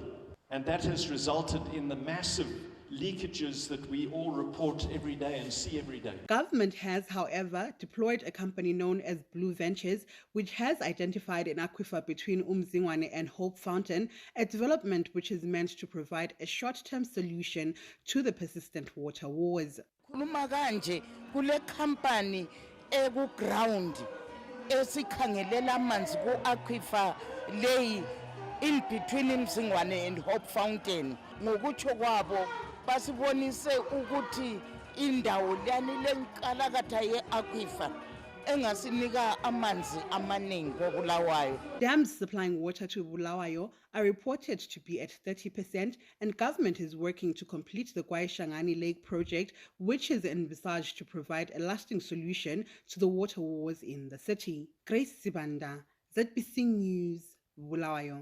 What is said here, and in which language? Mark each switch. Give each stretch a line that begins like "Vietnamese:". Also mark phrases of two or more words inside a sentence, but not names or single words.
English: And that has resulted in the massive leakages that we all report every day and see every day. Government has, however, deployed a company known as Blue Ventures, which has identified an aquifer between Umzingwane and Hope Fountain, a development which is meant to provide a short-term solution to the persistent water wars.
North Ndebele: Khuluma kanje kule company eku ground esikhangelela amanzi ku aquifer
English: lay in between
North Ndebele: Mzingwane and Hope Fountain. Ngokutsho kwabo basibonise ukuthi indawo lani lenkalakatha ye aquifer engasinika amanzi amaningi koBulawayo.
English: Dams supplying water to Bulawayo are reported to be at 30%, and government is working to complete the Kwaishangani Lake project, which is envisaged to provide a lasting solution to the water wars in the city. Grace Sibanda, ZBC News, Bulawayo.